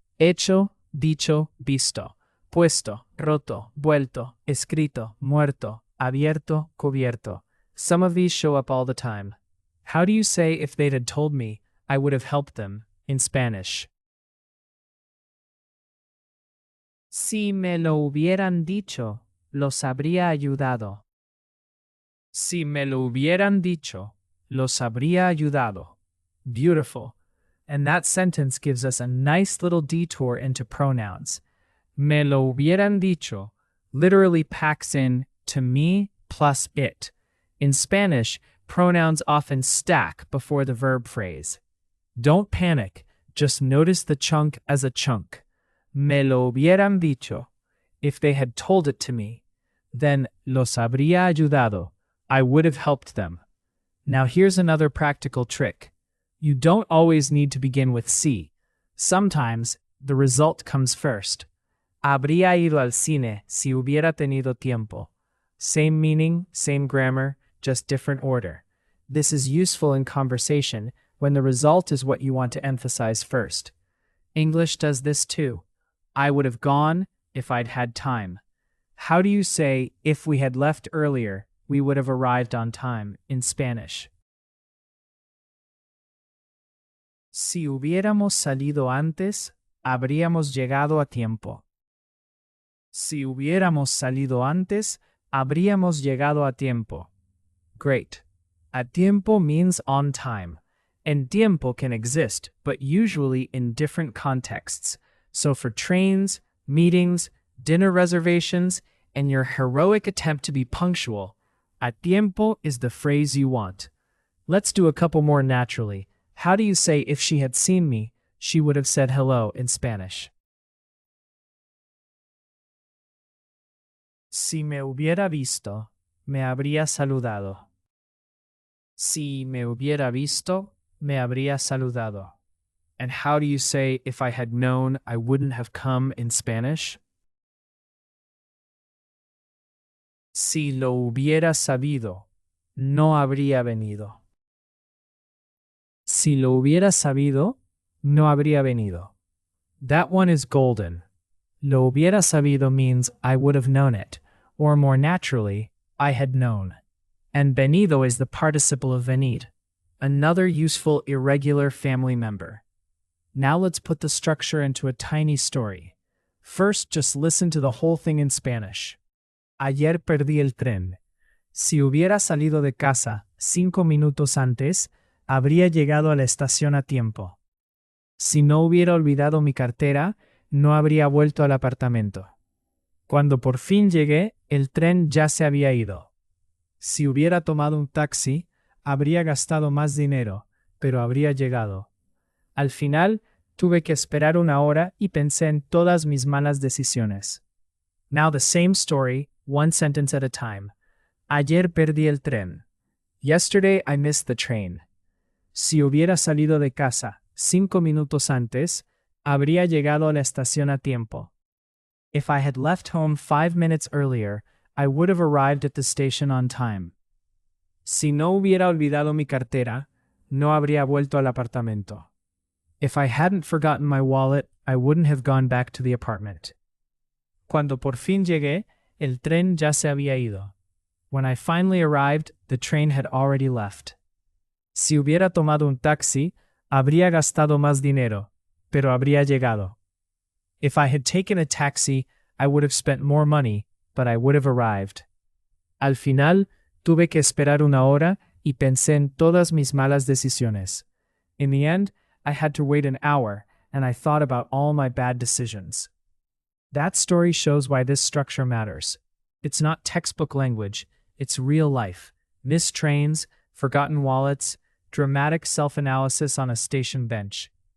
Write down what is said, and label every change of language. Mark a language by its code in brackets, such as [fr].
[es] Hecho, dicho, visto, puesto, roto, vuelto, escrito, muerto, abierto, cubierto. [en] Some of these show up all the time. How do you say if they'd had told me, I would have helped them, in Spanish? [es] Si me lo hubieran dicho, los habría ayudado. Si me lo hubieran dicho, los habría ayudado. [en] Beautiful. And that sentence gives us a nice little detour into pronouns. [es] Me lo hubieran dicho [en] literally packs in to me plus it. In Spanish, pronouns often stack before the verb phrase. Don't panic, just notice the chunk as a chunk. [es] Me lo hubieran dicho. [en] If they had told it to me, then [es] los habría ayudado. [en] I would have helped them. Now here's another practical trick. You don't always need to begin with si. Sometimes the result comes first. [es] Habría ido al cine si hubiera tenido tiempo. [en] Same meaning, same grammar, just different order. This is useful in conversation when the result is what you want to emphasize first. English does this too. I would have gone if I'd had time. How do you say, if we had left earlier, we would have arrived on time in Spanish? [es] Si hubiéramos salido antes, habríamos llegado a tiempo. Si hubiéramos salido antes, habríamos llegado a tiempo. [en] Great. A tiempo means on time, and tiempo can exist, but usually in different contexts. So for trains, meetings, dinner reservations, and your heroic attempt to be punctual, a tiempo is the phrase you want. Let's do a couple more naturally. How do you say if she had seen me, she would have said hello in Spanish? [es] Si me hubiera visto, me habría saludado. Si me hubiera visto, me habría saludado. [en] And how do you say, if I had known, I wouldn't have come in Spanish? [es] Si lo hubiera sabido, no habría venido. Si lo hubiera sabido, no habría venido. [en] That one is golden. [es] Lo hubiera sabido [en] means I would have known it, or more naturally, I had known. And venido is the participle of venir, another useful irregular family member. Now let's put the structure into a tiny story. First, just listen to the whole thing in Spanish. [es] Ayer perdí el tren. Si hubiera salido de casa 5 minutos antes, habría llegado a la estación a tiempo. Si no hubiera olvidado mi cartera, no habría vuelto al apartamento. Cuando por fin llegué, el tren ya se había ido. Si hubiera tomado un taxi, habría gastado más dinero, pero habría llegado. Al final, tuve que esperar 1 hora y pensé en todas mis malas decisiones. [en] Now the same story, one sentence at a time. [es] Ayer perdí el tren. [en] Yesterday I missed the train. [es] Si hubiera salido de casa 5 minutos antes, habría llegado a la estación a tiempo. [en] If I had left home 5 minutes earlier, I would have arrived at the station on time. [es] Si no hubiera olvidado mi cartera, no habría vuelto al apartamento. [en] If I hadn't forgotten my wallet, I wouldn't have gone back to the apartment. [es] Cuando por fin llegué, el tren ya se había ido. [en] When I finally arrived, the train had already left. [es] Si hubiera tomado un taxi, habría gastado más dinero, pero habría llegado. [en] If I had taken a taxi, I would have spent more money, but I would have arrived. [es] Al final, tuve que esperar 1 hora y pensé en todas mis malas decisiones. [en] In the end, I had to wait an hour, and I thought about all my bad decisions. That story shows why this structure matters. It's not textbook language, it's real life. Missed trains, forgotten wallets, dramatic self-analysis on a station bench.